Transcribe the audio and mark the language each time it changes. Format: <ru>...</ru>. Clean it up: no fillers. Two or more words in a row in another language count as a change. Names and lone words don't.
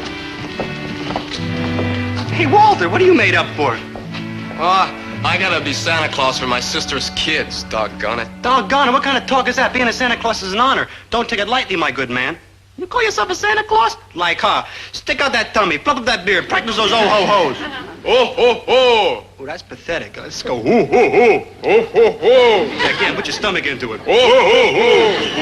<en>Hey, Walter, what are you made up for? Oh, I gotta be Santa Claus for my sister's kids, doggone it. Doggone it, what kind of talk is that? Being a Santa Claus is an honor. Don't take it lightly, my good man. You call yourself a Santa Claus? Like, huh? Stick out that tummy, plug up that beard, practice those oh-ho-hos. Oh-ho-ho! Oh, that's pathetic. Let's go oh-ho-ho, oh-ho-ho. Again, put your stomach into it. Oh-ho-ho-ho,</en>